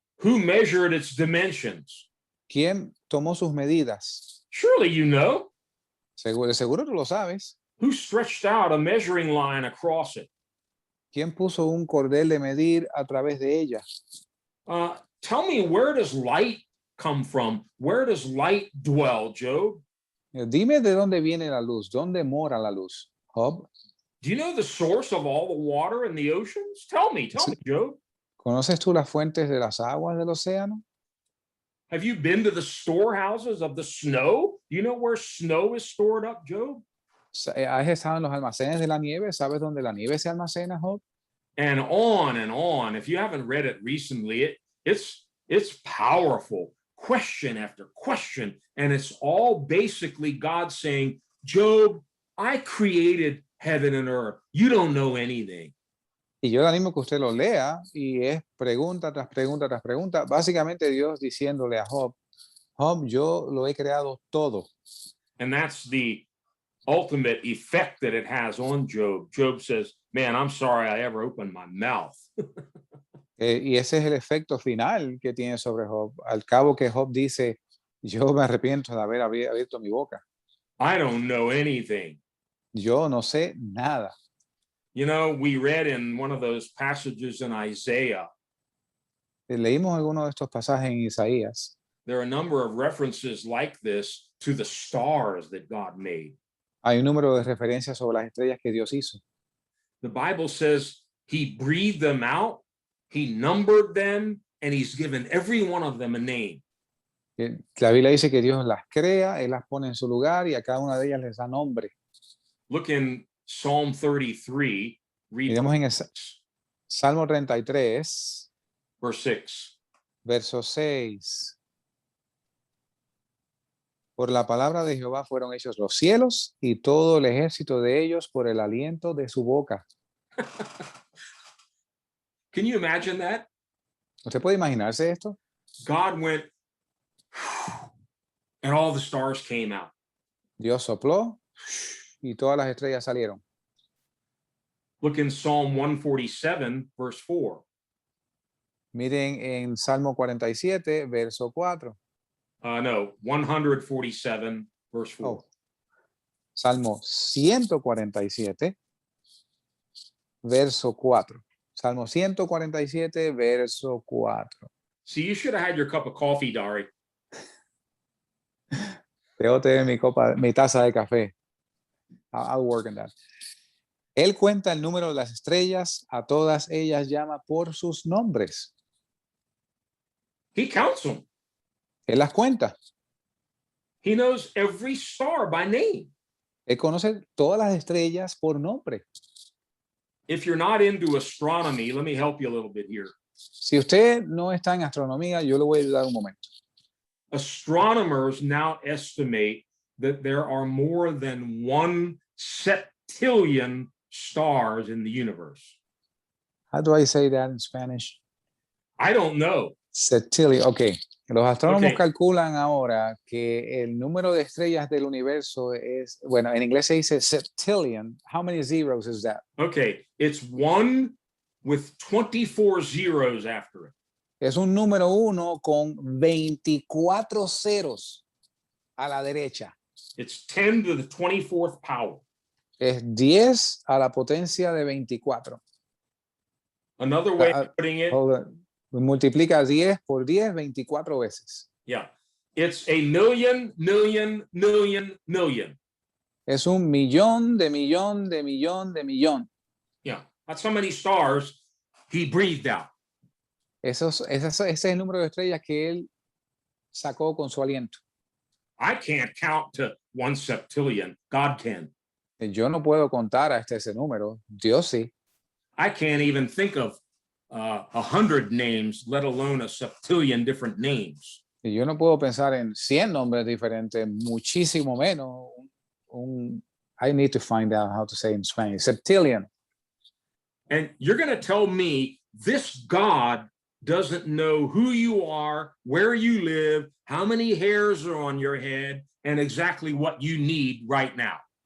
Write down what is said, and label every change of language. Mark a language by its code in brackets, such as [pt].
[en] Who measured its dimensions? [es] ¿Quién tomó sus medidas? [en] Surely you know. [es] De seguro tú lo sabes. [en] Who stretched out a measuring line across it? [es] ¿Quién puso un cordel de medir a través de ella? [en] Tell me, where does light come from? Where does light dwell, Job? [es] Dime de dónde viene la luz, dónde mora la luz, Job. [en] Do you know the source of all the water in the oceans? Tell me, Job. [es] ¿Conoces tú las fuentes de las aguas del océano? [en] Have you been to the storehouses of the snow? Do you know where snow is stored up, Job? [es] ¿Has estado en los almacenes de la nieve? ¿Sabes dónde la nieve se almacena, Job? [en] And on and on. If you haven't read it recently, it's powerful. Question after question. And it's all basically God saying, Job, I created heaven and earth. You don't know anything. [es] Y yo le animo que usted lo lea y es pregunta tras pregunta tras pregunta. Básicamente Dios diciéndole a Job, Job, yo lo he creado todo. [en] And that's the ultimate effect that it has on Job. Job says, man, I'm sorry I ever opened my mouth. [es] Y ese es el efecto final que tiene sobre Job. Al cabo que Job dice, yo me arrepiento de haber abierto mi boca. [en] I don't know anything. [es] Yo no sé nada. [en] You know, we read in one of those passages in Isaiah, [es] Leímos algunos de estos pasajes en Isaías. [en] there are a number of references like this to the stars that God made. [es] Hay un número de referencias sobre las estrellas que Dios hizo. [en] The Bible says he breathed them out, he numbered them, and he's given every one of them a name. [es] La Biblia dice que Dios las crea, Él las pone en su lugar y a cada una de ellas les da nombre. [en] Look in Psalm 33, read [es] Miremos en el Salmo 33, [en] verse 6. [es] verso 6. Por la palabra de Jehová fueron hechos los cielos y todo el ejército de ellos por el aliento de su boca. [en] Can you imagine that? [es] ¿Usted puede imaginarse esto? [en] God went, and all the stars came out. [es] Dios sopló y todas las estrellas salieron. [en] Look in Psalm 147, verse 4. [es] Miren en Salmo 47, verso 4. [en] No, 147, verse 4. [es] Oh. Salmo 147, verso 4. Salmo 147, verso 4. [en] See, you should have had your cup of coffee, Dari. [es] Debo tener mi taza de café. [en] I'll work on that. [es] Él cuenta el número de las estrellas, a todas ellas llama por sus nombres. [en] He counts them. [es] Él las cuenta. [en] He knows every star by name. [es] Él conoce todas las estrellas por nombre. [en] If you're not into astronomy, let me help you a little bit here. [es] Si usted no está en astronomía, yo le voy a ayudar un momento. [en] Astronomers now estimate that there are more than 1 septillion stars in the universe. How do I say that in Spanish? I don't know. [es] Septillion. Ok. Los astrónomos [en] Okay. [es] calculan ahora que el número de estrellas del universo es, bueno, en inglés se dice septillion. [en] How many zeros is that? Okay, it's 1 with 24 zeros after it. [es] Es un número 1 con 24 ceros a la derecha. [en] It's 10 to the 24th power. [es] Es 10 a la potencia de 24. [en] Another way Ah, of putting it, Hold on. [es] Multiplica 10 por 10, 24 veces. [en] yeah, it's a million, million, million, million. [es] Es un millón de millón de millón de millón. [en] Yeah, that's how many stars he breathed out. [es] Ese es el número de estrellas que él sacó con su aliento. [en] I can't count to 1 septillion. God can. [es] Yo no puedo contar hasta ese número. Dios sí. [en] I can't even think of 100 names, let alone a septillion different names. [es] Y yo no puedo pensar en 100 nombres diferentes, muchísimo menos. [en] I need to find out how to say in Spanish. Septillion. And you're going to tell me this God doesn't know who you are, where you live, how many hairs are on your head, and exactly what you need right now.